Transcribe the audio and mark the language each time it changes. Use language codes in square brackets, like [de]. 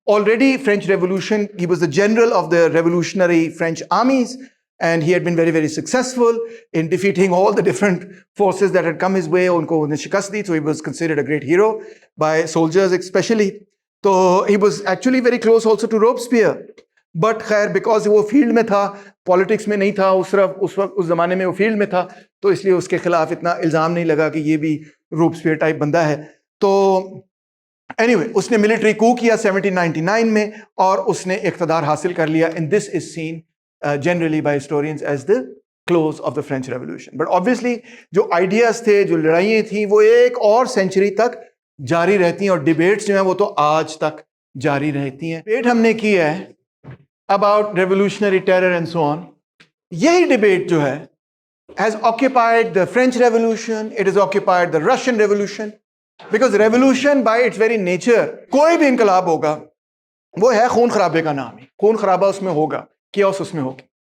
[en] Already French Revolution, he was the general of the revolutionary French armies, and he had been very, very successful in defeating all the different forces that had come his way. [ur] Unko unne shikast di, [en] so he was considered a great hero by soldiers especially. So he was actually very close also to Robespierre. [ur] But خیر because وہ field میں تھا, politics میں نہیں تھا اس زمانے میں, وہ فیلڈ میں تھا, تو اس لیے اس کے خلاف اتنا الزام نہیں لگا کہ یہ بھی روبسپیئر ٹائپ بندہ ہے. تو anyway, اس نے ملٹری کو کیا 1799 میں اور اس نے اقتدار حاصل کر لیا. [en] And this is seen generally by historians as the close of the French Revolution. [ur] But obviously جو آئیڈیاز تھے, جو لڑائیاں تھیں, وہ ایک اور سینچری تک جاری رہتی ہیں, اور ڈیبیٹس جو ہیں وہ تو آج تک جاری رہتی ہیں. ڈیبیٹ ہم نے کی ہے [en] about revolutionary terror and so on. [ur] یہی ڈیبیٹ جو ہے [en] has occupied the French Revolution, it has occupied the Russian Revolution, because revolution by its very nature, [ur] کوئی بھی انقلاب ہوگا وہ ہے خون خرابے کا نام ہی, خون خرابہ اس میں ہوگا, کیوس اس میں ہوگی.